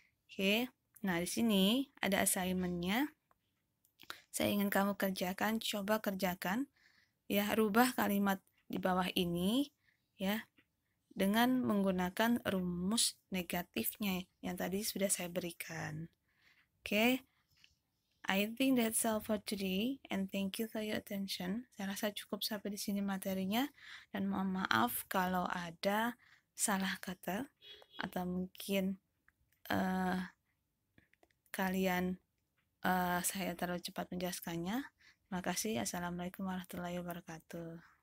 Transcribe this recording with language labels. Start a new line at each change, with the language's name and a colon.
Indonesian: Oke, nah di sini ada assignment-nya. Saya ingin kamu kerjakan, coba kerjakan ya, rubah kalimat di bawah ini ya dengan menggunakan rumus negatifnya yang tadi sudah saya berikan.
English: Oke, I think that's all for today and thank you for your attention.
Indonesian: Saya rasa cukup sampai di sini materinya dan mohon maaf kalau ada salah kata atau mungkin kalian saya terlalu cepat menjelaskannya. Terima kasih. Assalamualaikum warahmatullahi wabarakatuh.